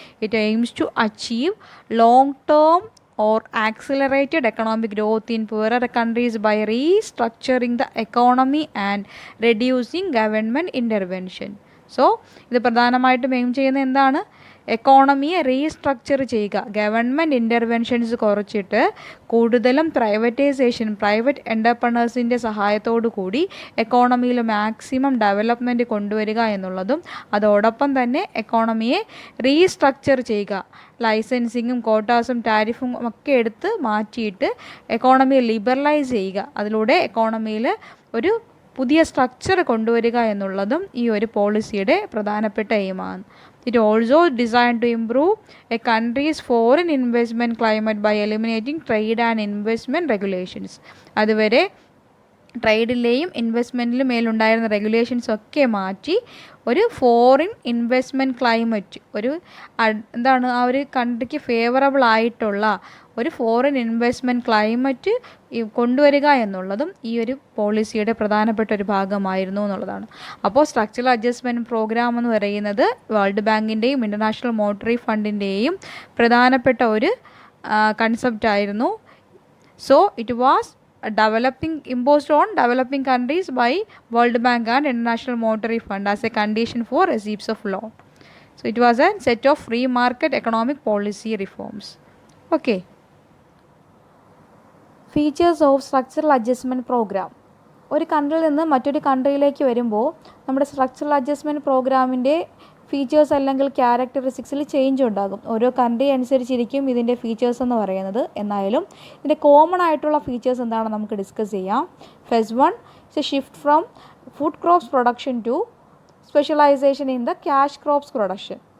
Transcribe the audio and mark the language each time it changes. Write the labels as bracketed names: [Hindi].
[English] It aims to achieve long-term or accelerated economic growth in poorer countries by restructuring the economy and reducing government intervention. [Malayalam] So, ഇത് പ്രധാനമായിട്ടും aim ചെയ്യുന്നത് എന്താണ്? എക്കോണമിയെ restructure ചെയ്യുക, government interventions കുറച്ചിട്ട് കൂടുതലും privatisation, private എൻ്റർപ്രണേഴ്സിൻ്റെ സഹായത്തോടു കൂടി എക്കോണമിയിൽ മാക്സിമം ഡെവലപ്മെൻറ്റ് കൊണ്ടുവരിക എന്നുള്ളതും, അതോടൊപ്പം തന്നെ എക്കോണമിയെ റീസ്ട്രക്ചർ ചെയ്യുക, ലൈസൻസിങ്ങും കോട്ടാസും ടാരിഫും ഒക്കെ എടുത്ത് മാറ്റിയിട്ട് എക്കോണമിയെ ലിബറലൈസ് ചെയ്യുക, അതിലൂടെ എക്കോണമിയിൽ ഒരു പുതിയ സ്ട്രക്ചർ കൊണ്ടുവരിക എന്നുള്ളതും ഈ ഒരു പോളിസിയുടെ പ്രധാനപ്പെട്ട എയിമാണ്. [English] It also designed to improve a country's foreign investment climate by eliminating trade and investment regulations. [Malayalam] അതുവരെ ട്രേഡിലെയും ഇൻവെസ്റ്റ്മെൻറ്റിലും മേലുണ്ടായിരുന്ന റെഗുലേഷൻസ് ഒക്കെ മാറ്റി ഒരു ഫോറിൻ ഇൻവെസ്റ്റ്മെൻറ്റ് ക്ലൈമറ്റ്, ഒരു എന്താണ് ആ ഒരു കൺട്രിക്ക് ഫേവറബിൾ ആയിട്ടുള്ള ഒരു ഫോറിൻ ഇൻവെസ്റ്റ്മെൻറ്റ് ക്ലൈമറ്റ് കൊണ്ടുവരിക എന്നുള്ളതും ഈ ഒരു പോളിസിയുടെ പ്രധാനപ്പെട്ട ഒരു ഭാഗമായിരുന്നു എന്നുള്ളതാണ്. അപ്പോൾ സ്ട്രക്ചറൽ അഡ്ജസ്റ്റ്മെൻറ്റ് പ്രോഗ്രാം എന്ന് പറയുന്നത് വേൾഡ് ബാങ്കിൻ്റെയും ഇൻ്റർനാഷണൽ മോണിറ്ററി ഫണ്ടിൻ്റെയും പ്രധാനപ്പെട്ട ഒരു കൺസെപ്റ്റായിരുന്നു. [English] So it was imposed on developing countries by World Bank and International Monetary Fund as a condition for receipts of loan. So it was a set of free market economic policy reforms. Okay. Features of structural adjustment program. [Malayalam] ഒരു കൺട്രിയിൽ നിന്ന് മറ്റൊരു കൺട്രിയിലേക്ക് വരുമ്പോൾ നമ്മുടെ structural adjustment പ്രോഗ്രാമിൻ്റെ features അല്ലെങ്കിൽ ക്യാരക്ടറിസ്റ്റിക്സിൽ change ഉണ്ടാകും. ഓരോ country അനുസരിച്ചിരിക്കും ഇതിൻ്റെ ഫീച്ചേഴ്സ് എന്ന് പറയുന്നത്. എന്നാലും ഇതിൻ്റെ കോമൺ ആയിട്ടുള്ള ഫീച്ചേഴ്സ് എന്താണെന്ന് നമുക്ക് ഡിസ്കസ് ചെയ്യാം. [English] First one it's a shift from food crops production to specialisation in the cash crops production.